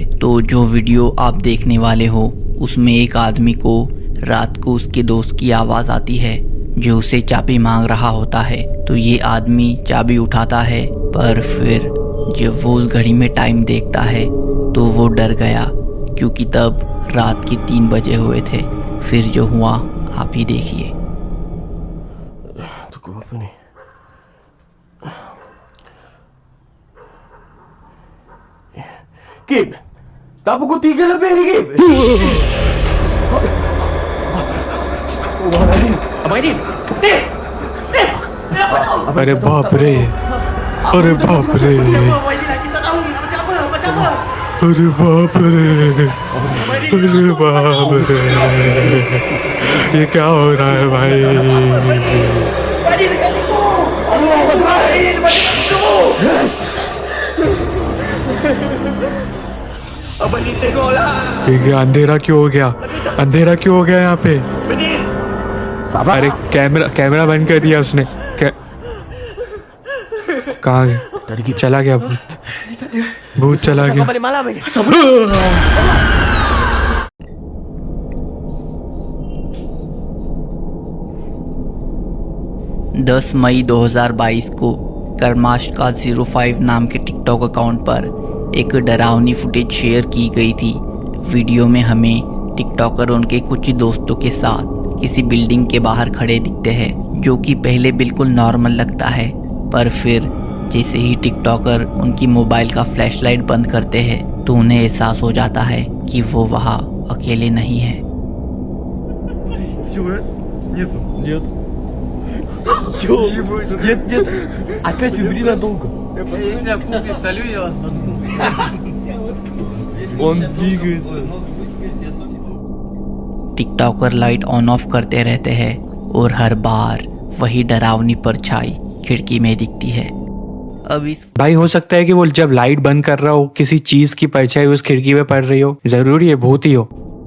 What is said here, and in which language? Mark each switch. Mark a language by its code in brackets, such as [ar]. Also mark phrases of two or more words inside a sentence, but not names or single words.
[hi] तो जो वीडियो आप देखने वाले हो उसमें एक आदमी को रात को उसके दोस्त की आवाज़ आती है जो उसे चाबी मांग रहा होता है। तो ये आदमी चाबी उठाता है, पर फिर जब वो उस घड़ी में टाइम देखता है तो वो डर गया, क्योंकि तब रात के 3 बजे हुए थे। फिर जो हुआ आप ही देखिए। [ms] Tunggu apa ni? Kip, tak pukul 3 lebih ni, Kip. Astagfirullahaladzim. Abang Aidil. [hi] अरे बाप रे, अरे बाप रे, [ms] Abang Aidil, kita tahu macam apa, macam apa. [hi] अरे बाप रे, अरे बाप रे, ये क्या हो रहा है भाई? [ms] Abang Aidil dekat situ. Abang Aidil dekat situ. Abang Aidil tengoklah. [hi] ये अंधेरा क्यों हो गया? अंधेरा क्यों हो गया यहाँ पे? [ms] Abang Aidil. [hi] अरे कैमरा बंद कर दिया उसने। कहाँ गया? चला गया भूत, भूत चला गया। [ms] Balik malam ni. [hi] 10 मई 2022 को कर्माश का 05 नाम के टिकटॉक अकाउंट पर एक डरावनी फुटेज शेयर की गई थी। वीडियो में हमें टिकटॉकर उनके कुछ दोस्तों के साथ किसी बिल्डिंग के बाहर खड़े दिखते हैं, जो कि पहले बिल्कुल नॉर्मल लगता है, पर फिर जैसे ही टिकटॉकर उनकी मोबाइल का फ्लैशलाइट बंद करते हैं तो उन्हें एहसास हो जाता है कि वो वहाँ अकेले नहीं हैं। [ru] Нет. Опять убери надолго. Если я купил солю, я вас Он двигается. [hi] टिकटॉकर [en] light on off [hi] करते रहते हैं और हर बार वही डरावनी परछाई खिड़की में दिखती है। अब इस भाई हो सकता है कि वो जब लाइट बंद कर रहा हो किसी चीज की परछाई उस खिड़की पे पड़ रही हो, जरूरी है भूत ही हो।